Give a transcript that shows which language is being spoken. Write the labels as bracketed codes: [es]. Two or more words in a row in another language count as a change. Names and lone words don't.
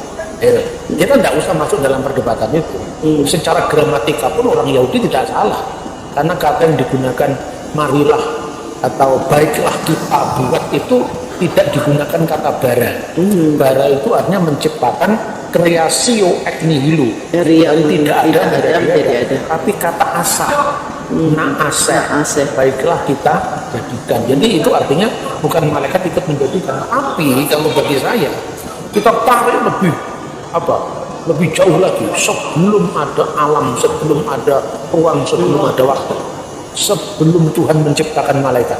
[id] Kita tidak usah masuk dalam perdebatan itu. Secara gramatika pun orang Yahudi tidak salah, karena kata yang digunakan marilah atau baiklah kita buat itu tidak digunakan kata bara. Bara itu artinya menciptakan, [la] kreasio ex nihilo, [id] Dari yang tidak ada, menjadi ada. tapi kata [he] עשה, נעשה, [id] baiklah kita jadikan. Jadi itu artinya bukan malaikat ikut menjadikan, tapi kalau bagi saya kita tarik lebih jauh lagi, sebelum ada alam, sebelum ada ruang, sebelum ada waktu, sebelum Tuhan menciptakan malaikat.